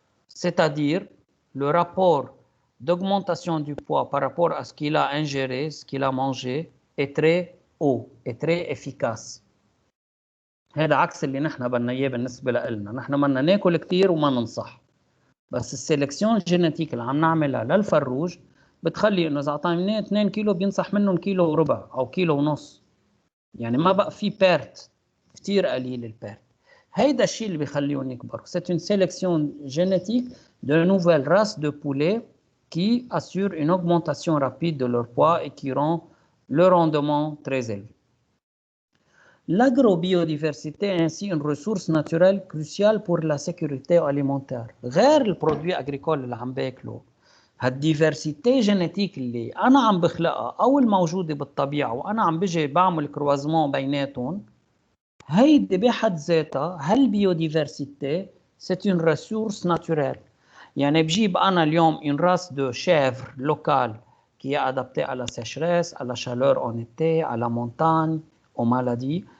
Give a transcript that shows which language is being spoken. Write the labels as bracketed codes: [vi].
[fr] C'est-à-dire, le rapport d'augmentation du poids par rapport à ce qu'il a ingéré, ce qu'il a mangé, est très haut, est très efficace. [ar] هذا عكس اللي نحن بدنا اياه بالنسبه لنا، نحن بدنا ناكل كثير وما ننصح. بس السيلكسيون جينيتيك اللي عم نعملها للفروج بتخلي انه اذا اعطيناه 2 كيلو بينصح منهم كيلو وربع او كيلو ونص، يعني ما بقى في بيرت، كثير قليل البيرت. هيدا الشيء اللي بيخليهم يكبروا. [fr] C'est une sélection génétique de nouvelles races de poulets qui assure une augmentation rapide de leur poids et qui rend le rendement très élevé. L'agrobiodiversité est ainsi une ressource naturelle cruciale pour la sécurité alimentaire. [ar] غير البرودوي agricole اللي عم باكله، هالديفرسيتي جينيتيك اللي انا عم بخلقها او الموجوده بالطبيعه وانا عم بجي بعمل كروازمون بيناتهم، هيدي بحد ذاتها هالبيوديفرسيتي [fr] c'est une ressource naturelle. [ar] يعني بجيب انا اليوم [fr] une race de chèvre locale qui est adaptée à la sécheresse, à la chaleur en été, à la montagne, aux maladies.